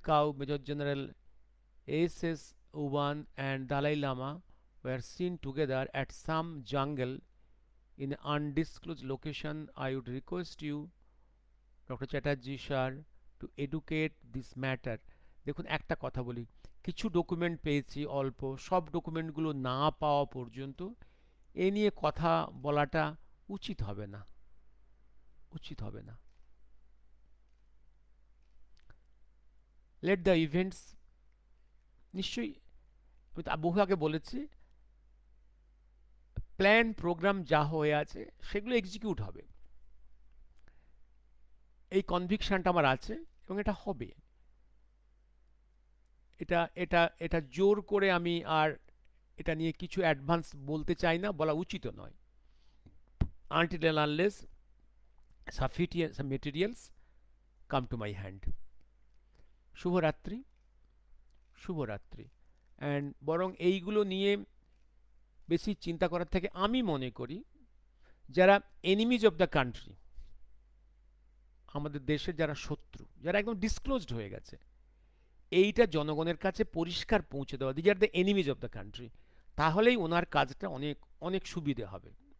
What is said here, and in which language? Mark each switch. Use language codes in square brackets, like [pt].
[en] Cow, Major General S.S. Uban and Dalai Lama were seen together at some jungle in an undisclosed location. I would request you, Dr. Chatterjee sir, to educate this matter. [bn] দেখুন একটা কথা বলি, কিছু document পেয়েছি অল্প, সব ডকুমেন্টগুলো না পাওয়া পর্যন্ত এ নিয়ে কথা বলাটা উচিত হবে না। [en] let the events, [bn] নিশ্চয়ই আমি বহু আগে বলেছি, প্ল্যান প্রোগ্রাম যা হয়ে আছে সেগুলো এক্সিকিউট হবে, এই কনভিকশনটা আমার আছে এবং এটা হবে। এটা জোর করে আমি আর এটা নিয়ে কিছু অ্যাডভান্স বলতে চাই না, বলা উচিত নয়। [en] Until and unless sufficient materials come to my hand. [bn] শুভরাত্রি। অ্যান্ড বরং এইগুলো নিয়ে বেশি চিন্তা করার থেকে আমি মনে করি যারা [en] enemies of the country, [bn] আমাদের দেশের যারা শত্রু, যারা একদম ডিসক্লোজড হয়ে গেছে, এইটা জনগণের কাছে পরিষ্কার পৌঁছে দেওয়া, [en] these are the enemies of the country, [bn] তাহলেই ওনার কাজটা অনেক সুবিধে হবে।